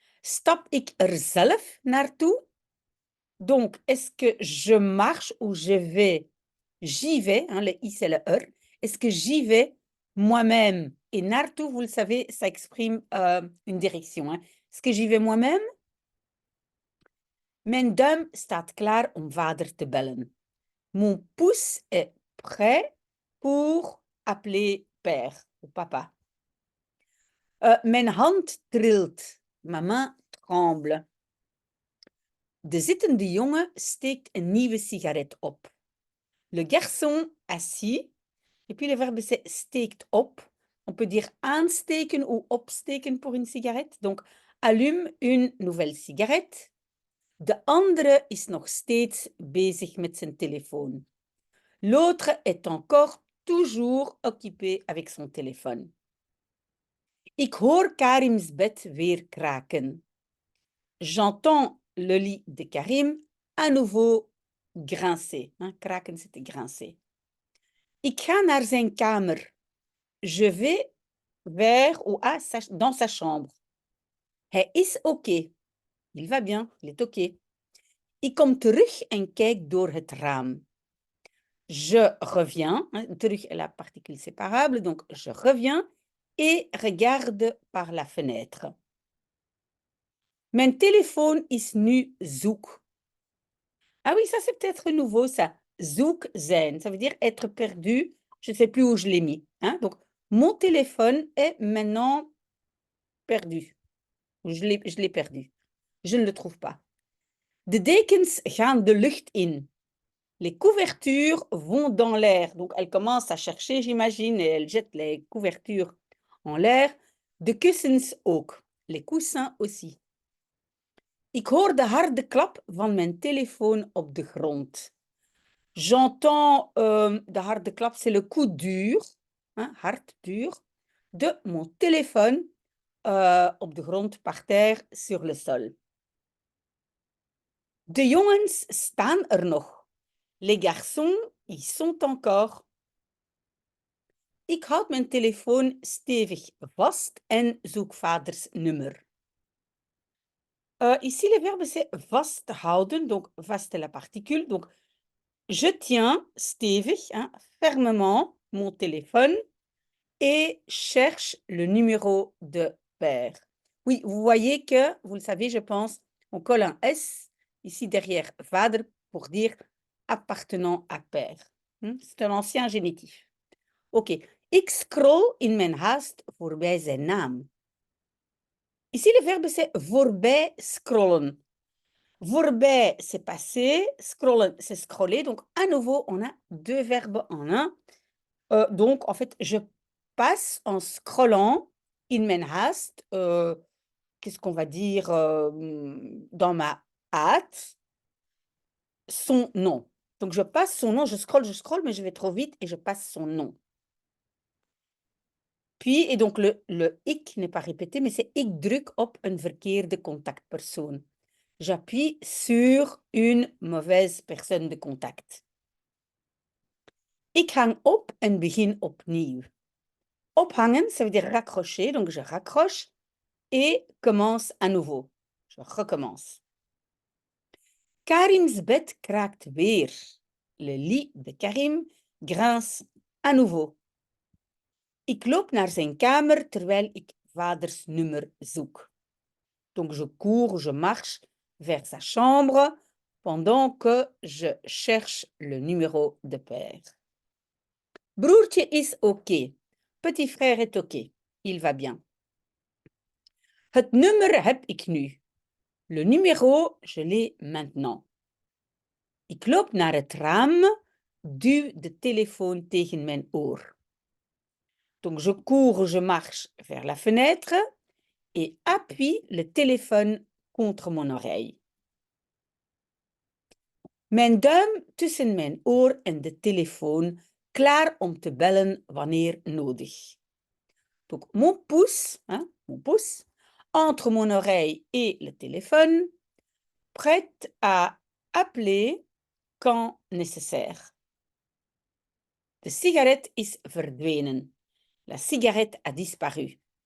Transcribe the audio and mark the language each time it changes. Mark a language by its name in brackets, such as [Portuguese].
[Dutch] Stap ik er zelf naartoe? [French] Donc, est-ce que je marche ou je vais? J'y vais, hein, le i c'est le er. Est-ce que j'y vais moi-même? Et naartoe, vous le savez, ça exprime une direction. Hein. Est-ce que j'y vais moi-même? [Dutch] Mijn duim staat klaar om vader te bellen. [French] Mon pouce est prêt pour appeler père ou papa. [Dutch] Mijn hand trilt. [French] Ma main tremble. [Dutch] De zittende jongen steekt een nieuwe sigaret op. [French] Le garçon assis, et puis le verbe c'est steekt op. On peut dire aansteken ou opsteken pour une cigarette. Donc, allume une nouvelle cigarette. [Dutch] De andere is nog steeds bezig met zijn telefoon. [French] L'autre est encore toujours occupé avec son téléphone. [Dutch] Ik hoor Karim's bed weer kraken. [French] J'entends le lit de Karim à nouveau grincer. Hein, kraken, c'était grincer. [Dutch] Ik ga naar zijn kamer. [French] Je vais vers ou dans sa chambre. [Dutch] Hij is oké. [French] Il va bien, il est oké. [Dutch] Ik kom terug en kijk door het raam. [French] Je reviens, hein, terug est la particule séparable, donc je reviens et regarde par la fenêtre. [Dutch] Mijn téléphone is nu zoek. [French] Ah oui, ça c'est peut-être nouveau, ça. Zoek zijn, ça veut dire être perdu. Je ne sais plus où je l'ai mis. Hein? Donc, mon téléphone est maintenant perdu. Je l'ai perdu. Je ne le trouve pas. [Dutch] De dekens gaan de lucht in. [French] Les couvertures vont dans l'air. Donc, elle commence à chercher, j'imagine, et elle jette les couvertures en l'air. [Dutch] De kussens ook. [French] Les coussins aussi. [Dutch] Ik hoor de harde klap van mijn telefoon op de grond. [French] J'entends [Dutch] de harde klap, [French] c'est le coup dur, hein, hard, dur, de mon téléphone [Dutch] op de grond, [French] par terre, sur le sol. [Dutch] De jongens staan er nog. [French] Les garçons y sont encore. [Dutch] Ik houd mijn telefoon stevig vast en zoek vaders nummer. [French] Ici, le verbe, c'est vasthouden, donc vaste est la particule. Donc, je tiens stevig, hein, fermement, mon téléphone et cherche le numéro de père. Oui, vous voyez que, vous le savez, je pense, on colle un S ici derrière vader pour dire appartenant à père. C'est un ancien génitif. Ok. [Dutch] Ik scroll in mijn haast voorbij zijn naam. [French] Ici, le verbe, c'est voorbij scrollen. Voorbij, c'est passer. Scrollen, c'est scroller. Donc, à nouveau, on a 2 verbes en un. Donc, en fait, je passe en scrollant [Dutch] in mijn haast, [French] qu'est-ce qu'on va dire, dans ma hâte, son nom. Donc, je passe son nom, je scrolle, mais je vais trop vite et je passe son nom. Puis, et donc le ik n'est pas répété, mais c'est [Dutch] ik druk op een verkeerde contactpersoon. [French] J'appuie sur une mauvaise personne de contact. [Dutch] Ik hang op en begin opnieuw. [French] Ophangen, ça veut dire raccrocher, donc je raccroche et commence à nouveau. Je recommence. [Dutch] Karim's bed kraakt weer. [French] Le lit de Karim grince à nouveau. [Dutch] Ik loop naar zijn kamer terwijl ik vaders nummer zoek. [French] Donc je cours, je marche vers sa chambre pendant que je cherche le numéro de père. [Dutch] Broertje is oké. [French] Petit frère est oké. Il va bien. [Dutch] Het nummer heb ik nu. [French] Le numéro, je l'ai maintenant. [Dutch] Ik loop naar het raam, duw de telefoon tegen mijn oor. [French] Donc je cours, je marche vers la fenêtre et appuie le téléphone contre mon oreille. [Dutch] Mijn duim tussen mijn oor en de telefoon, klaar om te bellen wanneer nodig. [French] Donc mon pouce entre mon oreille et le téléphone, prête à appeler quand nécessaire. [Dutch] De sigaret is verdwenen. [French] La cigarette a disparu.